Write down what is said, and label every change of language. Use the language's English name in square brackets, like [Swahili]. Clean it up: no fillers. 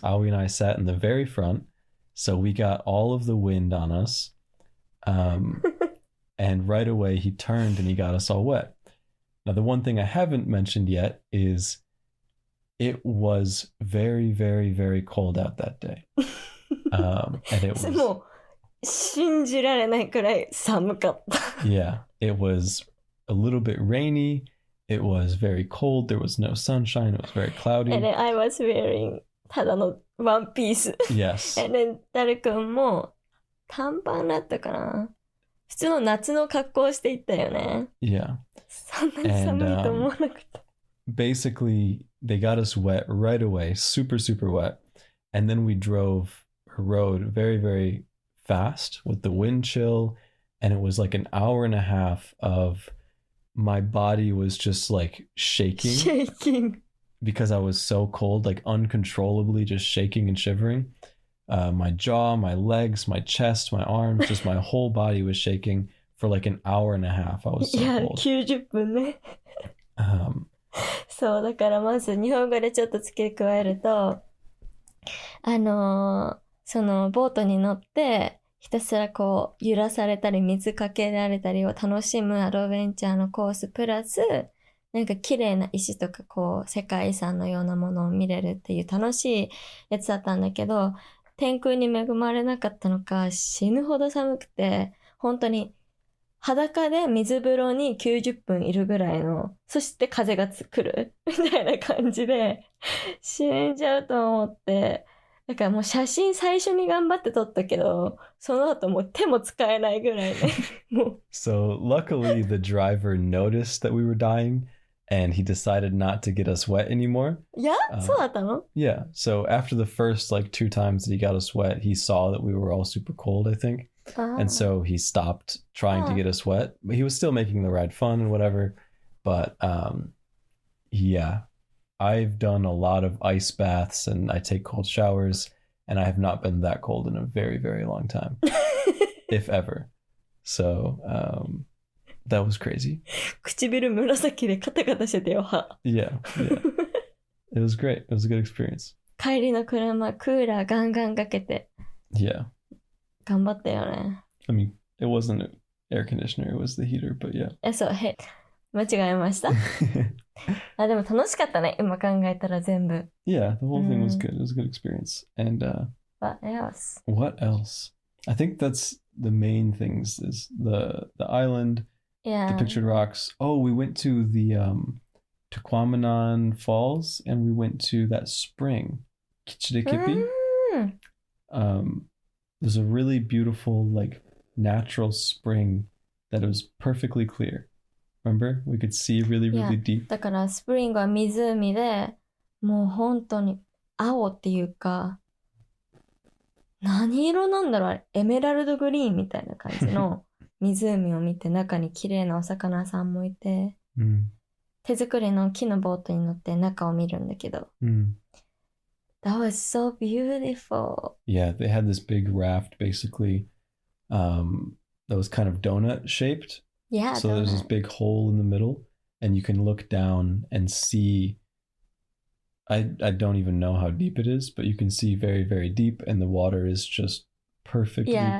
[English] Aoi and I sat in the very front, so we got all of the wind on us. And right away he turned and he got us all wet. Now the one thing I haven't mentioned yet is it was very, very, very cold out that day. And it [Japanese] も [English] was [Japanese] う信じられないくらい寒かった。 [English] yeah, it was a little bit rainy. It was very cold. There was no sunshine. It was very cloudy. And then I was wearing [Japanese] ただのワンピース。 [English] Yes. And then [Japanese] ダルくんも短パンだったかな。普通の夏の格好をしていったよね。 [English] Yeah. [Japanese] そんなに寒いと思わなくて。 [English] Basically, they got us wet right away, super, super wet. And then we rode very, very fast with the wind chill. And it was like an hour and a half of my body was just like shaking shaking. because I was so cold, like uncontrollably just shaking and shivering. My jaw, my legs, my chest, my arms, just my whole body was shaking for like an hour and a half. I was so [Japanese] いや、 [English] cold. [Japanese] 90分ね。そう、だからまず日本語でちょっと付け加えると、そのボートに乗って、ひたすらこう揺らされたり水かけられたりを楽しむアドベンチャーのコースプラス、なんか綺麗な石とかこう世界遺産のようなものを見れるっていう楽しいやつだったんだけど、天空に恵まれなかったのか死ぬほど寒くて、本当に裸で水風呂に90分いるぐらいの、そして風が来るみたいな感じで死んじゃうと思って、だからもう写真最初に頑張って撮ったけど、その後もう手も使えないぐらいね。もう [English] So luckily the driver noticed that we were dying and he decided not to get us wet anymore. [Japanese] いや、そうだったの？ [English] Yeah. So after the first like 2 times that he got us wet, he saw that we were all super cold, I think. And so he stopped trying to get us wet. But he was still making the ride fun and whatever. But yeah, I've done a lot of ice baths and I take cold showers, and I have not been that cold in a very, very long time, if ever. So that was crazy. [Japanese] 唇紫でカタカタしてたよ、歯。 [English] Yeah. It was great. It was a good experience. [Japanese] 帰りの車、クーラーガンガンかけて [English] Yeah. [Japanese] 頑張ったよね。 [English] I mean, it wasn't an air conditioner, it was the heater, but yeah. [Japanese] そう、間違えました。あ、でも楽しかったね、今考えたら全部。 [English] Yeah, the whole thing was good. It was a good experience. And What else? what else? I think that's the main things is the island, Yeah. the pictured rocks. Oh, we went to the Tukwamanan Falls and we went to that spring, Kichirikipi. There's a really beautiful like natural spring that was perfectly clear. Remember? We could see really, really deep. [Japanese] だからスプリングは湖でもう本当に青っていうか何色なんだろうあれ、エメラルドグリーンみたいな感じの湖を見て、中に綺麗なお魚さんもいて、手作りの木のボートに乗って中を見るんだけど、 [English] That was so beautiful. Yeah, they had this big raft basically that was kind of donut shaped. Yeah, so there's this big hole in the middle and you can look down and see I don't even know how deep it is, but you can see very, very deep, and the water is just perfectly